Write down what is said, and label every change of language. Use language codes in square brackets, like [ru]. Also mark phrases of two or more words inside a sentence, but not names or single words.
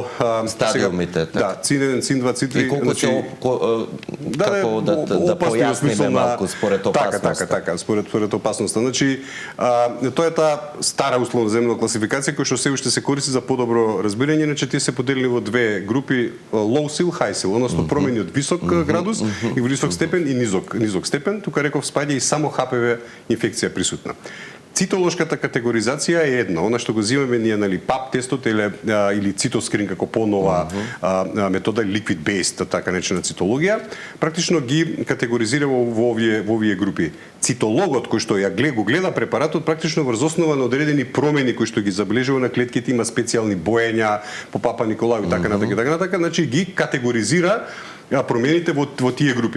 [mk] стадиумите, така. ЦИН-1, ЦИН-2, ЦИН-3, и колку ќе како да појасниме малку според опасноста. Така, според опасноста. Значи, тоа е таа стара условно земна класификација која што се уште се користи за подобро разбирање, иначе тие се поделени во две групи, [en] low seal, high seal, [mk] односно промени од висок градус и висок степен и низок степен. Тука реков спаѓа и само ХПВ инфекција присутна. Цитолошката категоризација е една, она што го зимаме ние, ПАП тестот или цитоскрин како понова метода, [en] liquid based, [mk] така наречена цитологија, практично ги категоризира во овие групи. Цитологот кој што го гледа препаратот, практично врз основа на одредени промени кои што ги забележува на клетките, има специјални боења по Папа Николај и така натака, значи ги категоризира промените во тие групи.